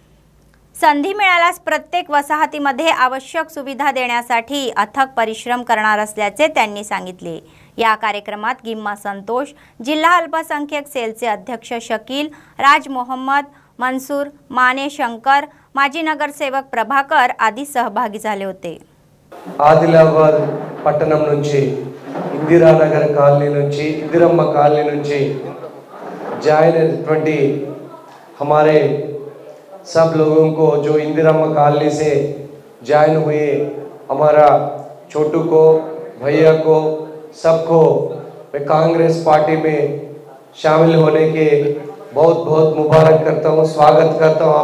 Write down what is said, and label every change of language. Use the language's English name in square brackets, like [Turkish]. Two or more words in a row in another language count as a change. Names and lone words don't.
[Marathi] संधी मिळाल्यास प्रत्येक वसाहतीमध्ये आवश्यक सुविधा देण्यासाठी अथक परिश्रम करणार असल्याचे त्यांनी सांगितले. या कार्यक्रमात गिम्मा संतोष, जिल्हा अल्पसंख्याक सेलचे अध्यक्ष शकील, राज मोहम्मद, मनसूर, माने शंकर, माजी नगरसेवक प्रभाकर आदी सहभागी झाले होते. [Telugu] ఆదిలాబాద్ పట్టణం నుంచి ఇందిరానగర్ కాలనీ నుంచి ఇందిరమ్మ కాలనీ నుంచి జాయిన్ అయినటువంటి [Hindi] हमारे सब लोगों को जो इंदिरम्मा कॉलोनी से ज्वाइन हुए, हमारा छोटू को, भैया को, सबको मैं कांग्रेस पार्टी में शामिल होने के बहुत बहुत मुबारक करता हूँ, स्वागत करता हूँ.